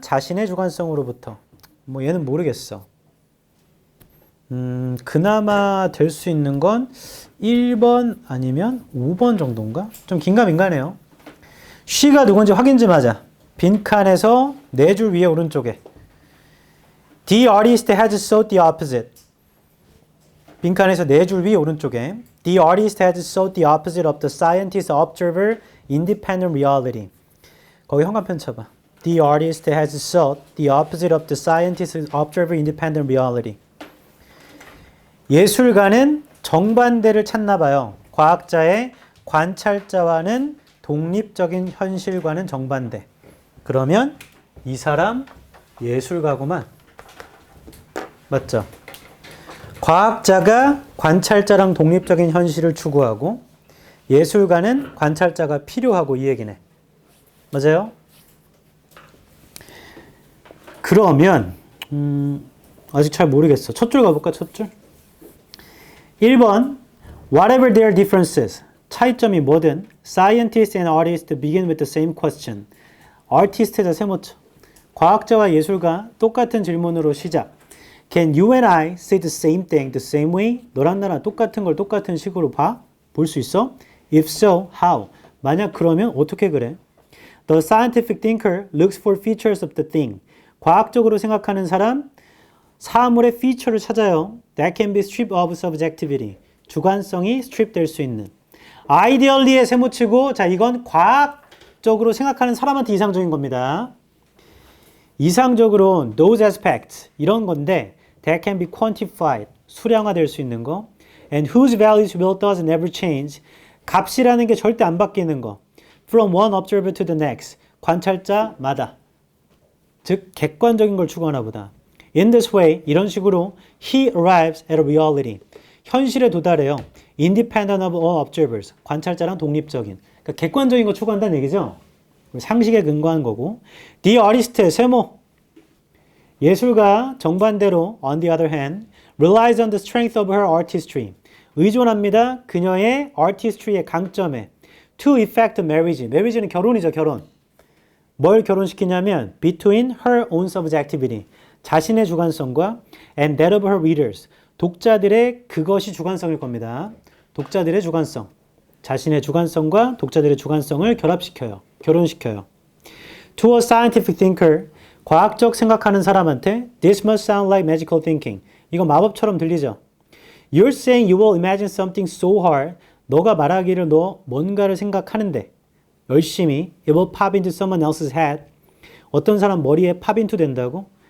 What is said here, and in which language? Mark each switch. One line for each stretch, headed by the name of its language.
Korean: 자신의 주관성으로부터. 뭐 얘는 모르겠어. 그나마 될 수 있는 건 1번 아니면 5번 정도인가? 좀 긴가민가네요. she가 누군지 확인 좀 하자. 빈칸에서 4줄 위에 오른쪽에.
English: The artist has sought the opposite.
Korean: 빈칸에서 4줄 위에 오른쪽에.
English: The artist has sought the opposite of the scientist's observer independent reality.
Korean: 거기 현관펜 쳐봐.
English: The artist has sought the opposite of the scientist's observer independent reality.
Korean: 예술가는 정반대를 찾나 봐요. 과학자의 관찰자와는 독립적인 현실과는 정반대. 그러면 이 사람 예술가구만. 맞죠? 과학자가 관찰자랑 독립적인 현실을 추구하고 예술가는 관찰자가 필요하고 이 얘기네. 맞아요? 그러면 아직 잘 모르겠어. 첫 줄 가볼까? 첫 줄?
English: 1번 Whatever their differences.
Korean: 차이점이 뭐든
English: Scientists and artists begin with the same question.
Korean: Artist자 세모쳐. 과학자와 예술가 똑같은 질문으로 시작.
English: Can you and I say the same thing the same way?
Korean: 너랑 나랑 똑같은 걸 똑같은 식으로 봐? 볼 수 있어?
English: If so, how?
Korean: 만약 그러면 어떻게 그래?
English: The scientific thinker looks for features of the thing.
Korean: 과학적으로 생각하는 사람, 사물의 feature를 찾아요.
English: That can be stripped of subjectivity.
Korean: 주관성이 strip 될 수 있는. ideally에 세모치고, 자, 이건 과학적으로 생각하는 사람한테 이상적인 겁니다. 이상적으로
English: those aspects,
Korean: 이런 건데,
English: that can be quantified,
Korean: 수량화될 수 있는 거.
English: And whose values will does never change.
Korean: 값이라는 게 절대 안 바뀌는 거.
English: From one observer to the next.
Korean: 관찰자마다. 즉, 객관적인 걸 추구하나 보다.
English: In this way,
Korean: 이런 식으로
English: he arrives at a reality.
Korean: 현실에 도달해요.
English: Independent of all observers.
Korean: 관찰자랑 독립적인. 그러니까 객관적인 거 추구한다는 얘기죠. 상식에 근거한 거고. The artist의 세모. 예술가 정반대로
English: on the other hand relies on the strength of her artistry.
Korean: 의존합니다. 그녀의 artistry의 강점에
English: to effect marriage.
Korean: marriage는 결혼이죠. 결혼. 뭘 결혼시키냐면
English: between her own subjectivity.
Korean: 자신의 주관성과
English: and that of her readers.
Korean: 독자들의 그것이 주관성일 겁니다. 독자들의 주관성. 자신의 주관성과 독자들의 주관성을 결합시켜요. 결혼시켜요.
English: To a scientific thinker.
Korean: 과학적 생각하는 사람한테
English: this must sound like magical thinking.
Korean: 이거 마법처럼 들리죠?
English: You're saying you will imagine something so hard.
Korean: 너가 말하기를 너 뭔가를 생각하는데 열심히
English: it will pop into someone else's head.
Korean: 어떤 사람 머리에
English: pop into
Korean: 된다고?